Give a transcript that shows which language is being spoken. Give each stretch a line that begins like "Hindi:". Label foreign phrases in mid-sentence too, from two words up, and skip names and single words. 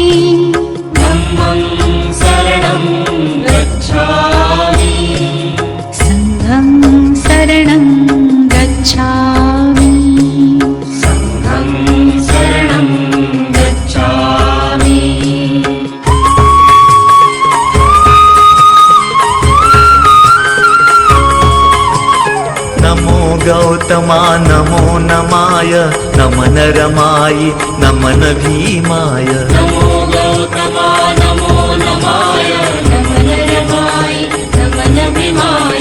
Pali: धम्मं शरणं गच्छामि संघं शरणं गच्छामि संघं शरणं गच्छामि
Marathi: नमो गौतमा नमो नमाय नमन रमायि नमन भीमाय नमो गौतमा नमो नमाय नमन रमाय नमन भीमाय